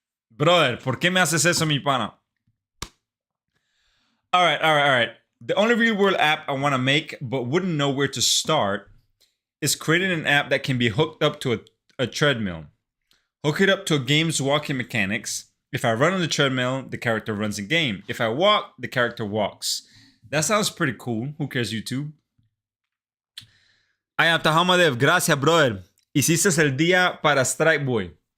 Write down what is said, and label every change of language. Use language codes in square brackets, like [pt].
[es] Brother, ¿por qué me haces eso, mi pana? [en] All right. The only real world app I want to make, but wouldn't know where to start, is creating an app that can be hooked up to a treadmill. Hook it up to a game's walking mechanics. If I run on the treadmill, the character runs the game. If I walk, the character walks. That sounds pretty cool. Who cares, YouTube? I am Tahamadev. Gracias, brother. [es] Hiciste el día para Strike Boy.